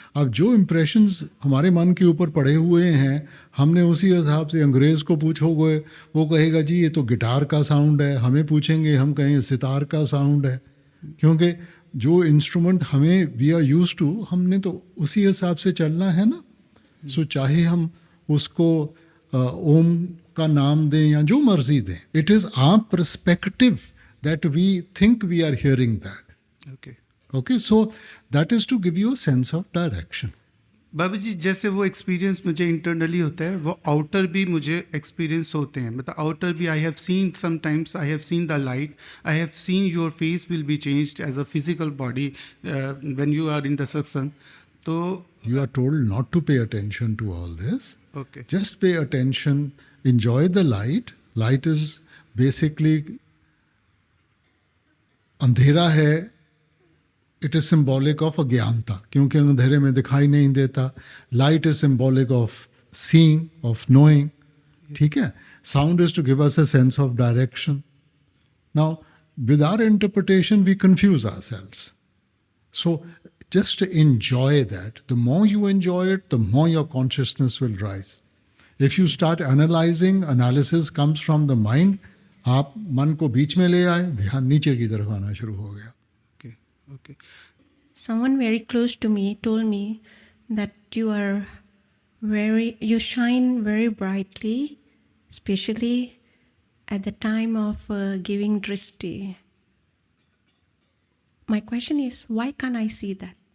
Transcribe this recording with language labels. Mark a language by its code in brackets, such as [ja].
[hi] अब जो इम्प्रेशंस हमारे मन के ऊपर पड़े हुए हैं, हमने उसी हिसाब से, अंग्रेज़ को पूछोगे वो कहेगा जी ये तो गिटार का साउंड है, हमें पूछेंगे हम कहें सितार का साउंड है, क्योंकि जो इंस्ट्रूमेंट हमें [en] we are use to, [hi] हमने तो उसी हिसाब से चलना है ना. सो चाहे हम उसको ओम का नाम दें या जो मर्जी दें, [en] It is our perspective that we think we are hearing that. Okay Okay, so that is to give you a sense of direction. [hi] बाबा जी, जैसे वो एक्सपीरियंस मुझे इंटरनली होता है, वो आउटर भी मुझे एक्सपीरियंस होते हैं. [en] मतलब आउटर भी I have seen, sometimes I have seen the light, I have seen your face will be changed as a physical body when you are in the satsang. तो You are told not to pay attention to all this. Okay Just pay attention, enjoy the light. Light is basically [hi] अंधेरा है. [en] it is symbolic of [hi] अज्ञानता, क्योंकि अंधेरे में दिखाई नहीं देता. [en] Light is symbolic of seeing, of knowing. [hi] ठीक है. [en] Sound is to give us a sense of direction. Now with our interpretation we confuse ourselves. So just enjoy that. The more you enjoy it, the more your consciousness will rise. If you start analyzing, analysis comes from the mind. [hi] आप मन को बीच में ले आए, ध्यान नीचे की तरफ आना शुरू हो गया. Okay. [en] Someone very close to me told me that you shine very brightly, especially at the time of giving drishti. My question is, why can't I see that?